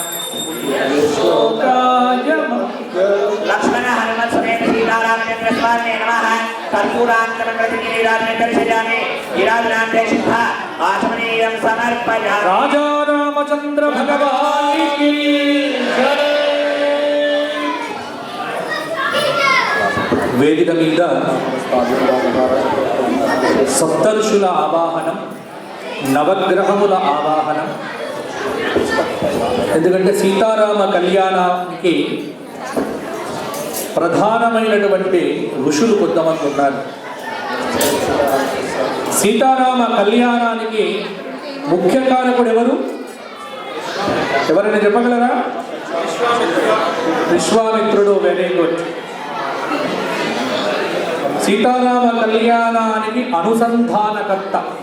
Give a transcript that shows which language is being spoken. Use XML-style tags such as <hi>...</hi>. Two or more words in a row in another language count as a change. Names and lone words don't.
<sa>श्लोकाय मङ्गलम् लक्ष्मण हनुमत समेत सीतारामचंद्र स्वामी नमः कर्पूरान्तरप्रतिनिराजने दर्शयामि गिराजनान्ते सिद्धा आचमनीयं समर्पयामि राजा रामचंद्र</sa> <hi>भगवान की जय</hi> <te>వేదిక మీద సప్తర్షుల ఆవాహనం నవగ్రహముల ఆవాహనం ఎందుకంటే సీతారామ కళ్యాణానికి ప్రధానమైనటువంటి ఋషులు కొంతమంది ఉన్నారు సీతారామ కళ్యాణానికి ముఖ్య కారకుడు ఎవరైనా చెప్పగలరా విశ్వామిత్రుడు</te> <en>very good</en> <te>సీతారామ కళ్యాణానికి అనుసంధానకర్త</te>